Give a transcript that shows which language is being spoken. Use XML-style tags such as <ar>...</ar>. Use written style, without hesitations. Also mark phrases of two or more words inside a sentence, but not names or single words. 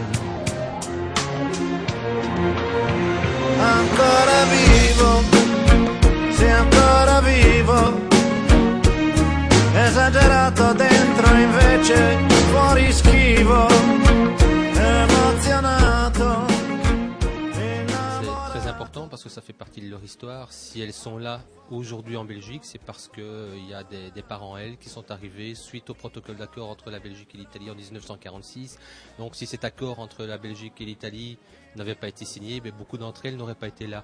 <it>Ancora vivo, sei ancora vivo. Esagerato dentro, invece fuori schivo. Emozionato.</it> <fr>C'est très important parce que ça fait partie de leur histoire. Si elles sont là aujourd'hui en Belgique, c'est parce qu'il y a des parents, elles, qui sont arrivés suite au protocole d'accord entre la Belgique et l'Italie en 1946. Donc si cet accord entre la Belgique et l'Italie n'avait pas été signé, ben, beaucoup d'entre elles n'auraient pas été là.</fr>